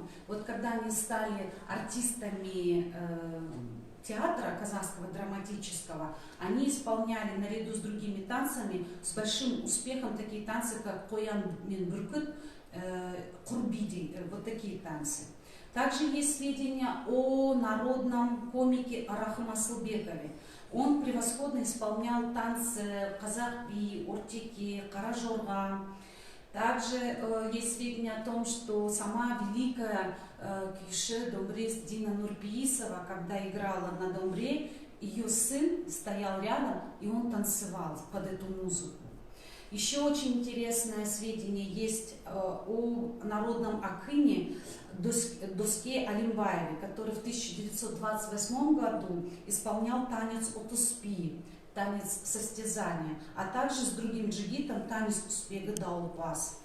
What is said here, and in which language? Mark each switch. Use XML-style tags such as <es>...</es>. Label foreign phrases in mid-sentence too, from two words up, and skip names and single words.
<ru>Вот когда они стали артистами театра казахского драматического, они исполняли наряду с другими танцами с большим успехом такие танцы, как Коян мен Бүркіт, Курбиди, вот такие танцы. Также есть сведения о народном комике Арахым Асылбекове. Он превосходно исполнял танцы казах-би, ортеки, каражорга. Также есть сведения о том, что сама великая күйші домбрест Дина Нурпиисова, когда играла на домбре, ее сын стоял рядом и он танцевал под эту музыку. Еще очень интересное сведение есть о народном акыне Доске Алимбаеве, который в 1928 году исполнял танец Отуспи, танец состязания, а также с другим джигитом танец Успега Даулпас.</ru>